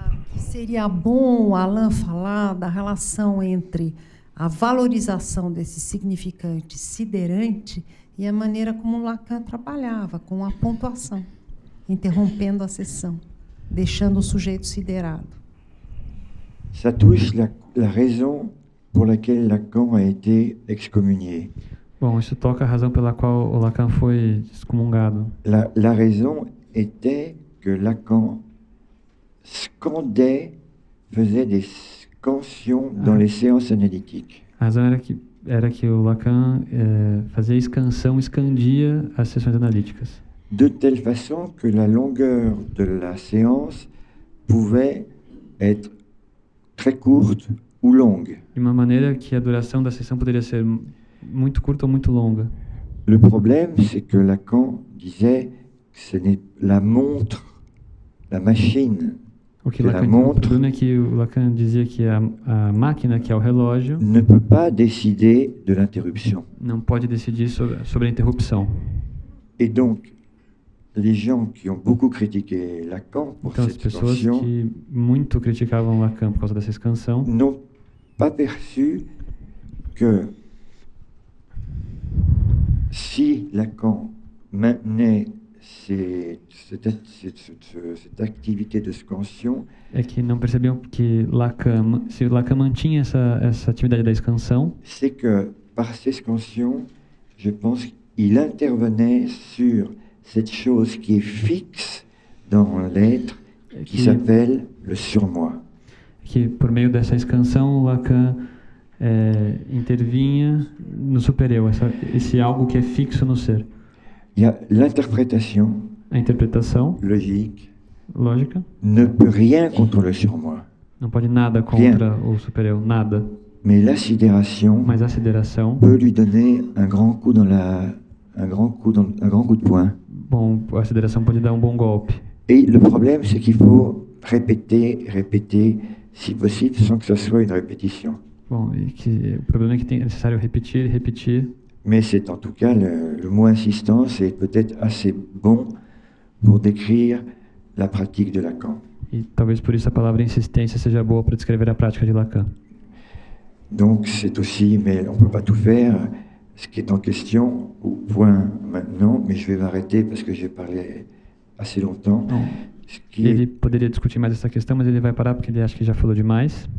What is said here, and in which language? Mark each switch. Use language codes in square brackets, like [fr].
[pt] Que seria bom o Alain falar da relação entre a valorização desse significante siderante e a maneira como Lacan trabalhava, com a pontuação, interrompendo a sessão, deixando o sujeito siderado. [fr] Ça touche la raison pour laquelle Lacan a été excommunié. [pt] Bom, isso toca a razão pela qual o Lacan foi excomungado. [fr] La raison était que Lacan scandait, faisait des scansions dans les séances analytiques. [pt] A razão era que o Lacan fazia escanção, escandia as sessões analíticas. [fr] De telle façon que la longueur de la séance pouvait être très courte ou longue. [pt] De uma maneira que a duração da sessão poderia ser muito curta ou muito longa. [fr] Le problème, c'est que Lacan disait que ce n'est la montre, la machine, [pt] O problema é que o Lacan dizia que a máquina, que é o relógio, [fr] ne peut pas décider de l'interruption. [pt] não pode decidir sobre a interrupção. [fr] Et donc, les gens qui ont beaucoup critiqué Lacan pour [pt] Então, as [fr] cette [pt] pessoas [fr] scansion [pt] que muito criticavam Lacan por causa dessa escansão [fr] n'ont pas perçu que si Lacan maintenait cette activité de scansion, [pt] é que não percebiam que se Lacan mantinha essa atividade da escansão, [fr] c'est que par ces scansions, je pense qu'il intervenait sur cette chose qui est fixe dans l'être, qui s'appelle le surmoi. [pt] Que por meio dessa escansão, Lacan intervinha no supereu, esse algo que é fixo no ser. [fr] Il y a l'interprétation [pt] A interpretação [fr] logique [pt] lógica [fr] ne peut rien contre le surmoi. [pt] não pode nada contra o supereu, nada. [fr] Mais la sidération [pt] Mas a sideração [fr] peut lui donner un grand coup un grand coup de poing. [pt] Bom, a sideração pode dar bom golpe. [fr] Et le problème, c'est qu'il faut répéter, si possible, sans que ce soit une répétition. [pt] Bom, o problema é que é necessário repetir. [fr] Mais c'est en tout cas le mot insistance est peut-être assez bon pour décrire la pratique de Lacan. [pt] E talvez por isso a palavra insistência seja boa para descrever a prática de Lacan. [fr] Donc c'est aussi, mais on ne peut pas tout faire, ce qui est en question au point maintenant, mais je vais m'arrêter parce que j'ai parlé assez longtemps. [pt] Ele poderia discutir mais essa questão, mas ele vai parar porque ele acha que já falou demais.